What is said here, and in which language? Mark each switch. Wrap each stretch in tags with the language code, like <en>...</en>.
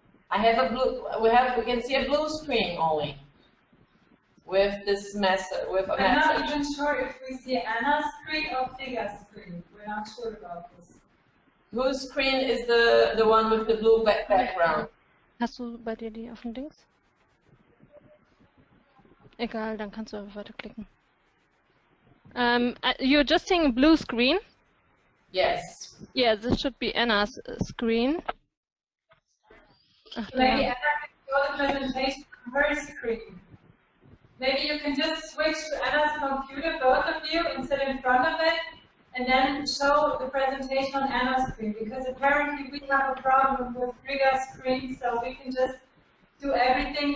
<en>I have a blue. We can see a blue screen only with this message. With a We're not message. even sure if we see Anna's screen or Friga's screen. We're not sure about this. Whose screen is the one with the blue background?</en> <de>Hast du bei dir die auf dem Dings? Egal, dann kannst du weiterklicken.</de> <en>You're just seeing a blue screen? Yes. Yeah, this should be Anna's screen. Maybe Anna can show the presentation on her screen. Maybe you can just switch to Anna's computer, both of you, and sit in front of it, and then show the presentation on Anna's screen, because apparently we have a problem with Friga's screen, so we can just do everything.</en>